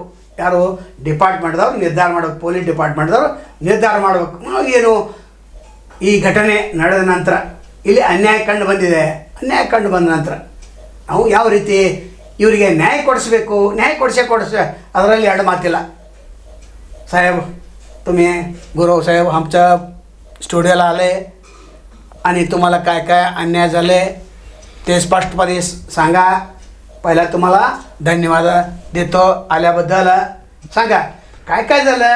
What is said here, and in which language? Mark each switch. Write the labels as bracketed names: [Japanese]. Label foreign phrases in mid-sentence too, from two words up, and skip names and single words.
[Kannada] ಯಾರು ಡಿಪಾರ್ಟ್ಮೆಂಟ್ದವ್ರು ನಿರ್ಧಾರ ಮಾಡಬೇಕು, ಪೊಲೀಸ್ ಡಿಪಾರ್ಟ್ಮೆಂಟ್ದವ್ರು ನಿರ್ಧಾರ ಮಾಡಬೇಕು. ಏನು ಈ ಘಟನೆ ನಡೆದ ನಂತರ ಇಲ್ಲಿ ಅನ್ಯಾಯ ಕಂಡು ಬಂದಿದೆ, ಅನ್ಯಾಯ ಕಂಡು ಬಂದ ನಂತರ ನಾವು ಯಾವ ರೀತಿ ಇವರಿಗೆ ನ್ಯಾಯ ಕೊಡಿಸ್ಬೇಕು, ನ್ಯಾಯ ಕೊಡಿಸೇ ಅದರಲ್ಲಿ ಎರಡು मातिला. [Marathi] साहेब तुम्ही गुरव साहेब आमच्या स्टुडिओला आले आणि तुम्हाला काय काय अन्याय झाले ते स्पष्टपणे सांगा. पहिला तुम्हाला धन्यवाद देतो आल्याबद्दल. सांगा काय काय झालं.